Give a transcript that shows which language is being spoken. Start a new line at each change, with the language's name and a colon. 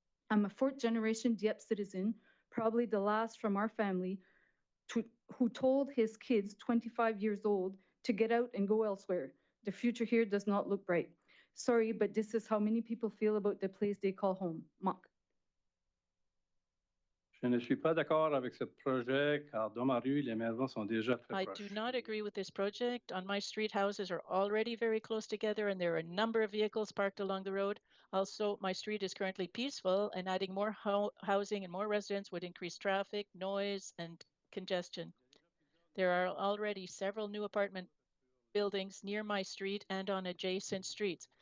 English: I'm a fourth-generation Dieppe citizen, probably the last from our family, who told his kids, 25 years old, to get out and go elsewhere. The future here does not look bright. Sorry, but this is how many people feel about the place they call home. Mark.
French: Je ne suis pas d'accord avec ce projet car dans ma rue, les maisons sont déjà très
English: I
French: proches.
English: do not agree with this project. On my street, houses are already very close together and there are a number of vehicles parked along the road. Also, my street is currently peaceful and adding more housing and more residents would increase traffic, noise, and congestion. There are already several new apartment buildings near my street and on adjacent streets.